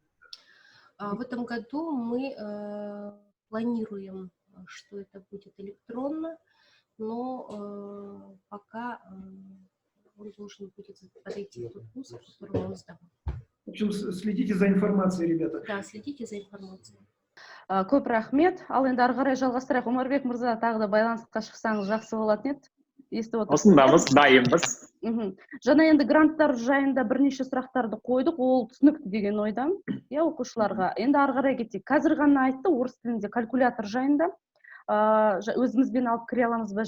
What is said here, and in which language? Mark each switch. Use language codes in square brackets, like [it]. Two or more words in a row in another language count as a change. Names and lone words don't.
[ru] В этом году мы планируем, что это будет электронно, но пока он должен будет подойти в тот вуз, в котором он сдавал. В общем, следите за информацией, ребята. Да, следите за информацией. [kk] Көп рахмет. Ал енді ары қарай жалғастырайық. Омарбек мырза, тағы да байланысқа шықсаңыз жақсы болатын еді. Естіп отырсыз. Осындамыз, дайынбыз. Жаңа енді гранттар жайында бірнеше сұрақтарды қойдық, ол түсінікті деген ойдам, оқушыларға. Енді ары қарай кетейік. Қазір ғана айтты орыс тілінде калькулятор жайында. Өзімізбен алып кіре аламыз ба?